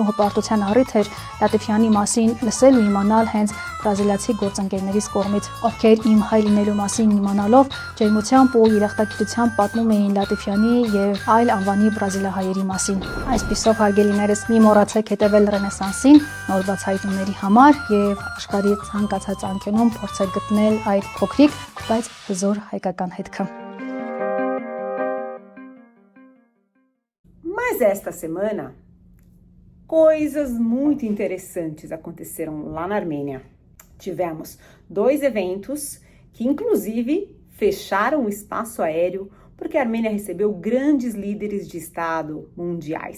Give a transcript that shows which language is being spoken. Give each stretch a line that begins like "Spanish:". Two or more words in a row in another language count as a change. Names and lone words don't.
Armenian: ու հպարտության առիթ էր Լատիֆյանի մասին լսել ու իմանալ հենց բրազիլիացի գործընկերներից կողմից, ովքեր իմ հայ լինելու մասին իմանալով ջերմությամբ ու երախտագիտությամբ պատմում էին Լատիֆյանի եւ այլ անվանի բրազիլահայերի մասին։ Այսպիսով, հարգելիներս, մի մոռացեք հետևել Ռենեսանսին նոր բացահայտումների համար եւ աշխարհի ցանկացած անկյունում փորձեք գտնել այդ փոքրիկ, բայց հզոր հայկական հետքը։
Portuguese: Mas esta semana, coisas muito interessantes aconteceram lá na Armênia. Tivemos 2 eventos que, inclusive, fecharam o espaço aéreo porque a Armênia recebeu grandes líderes de Estado mundiais.